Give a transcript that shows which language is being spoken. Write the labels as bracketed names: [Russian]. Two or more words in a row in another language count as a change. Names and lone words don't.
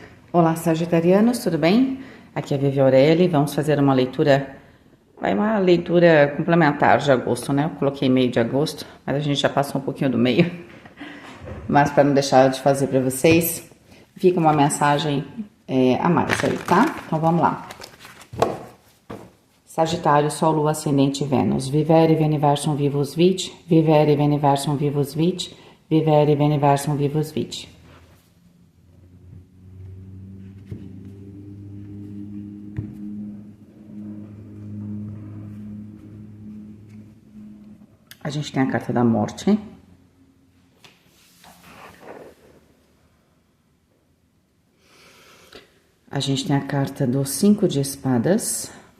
[Portuguese] Olá, sagitarianos, tudo bem? Aqui é a Vivi Aureli, vamos fazer uma leitura, uma leitura complementar de agosto, né? Eu coloquei meio de agosto, mas a gente já passou um pouquinho do meio. Mas para não deixar de fazer para vocês, fica uma mensagem a mais aí, tá? Então vamos lá. Sagitário, Sol, Lua, Ascendente, Vênus. Vivere veniversum vivus vit, vivere veniversum vivus vit, vivere veniversum vivus vit. A gente tem a carta da morte. A gente tem a carta do 5 de espadas.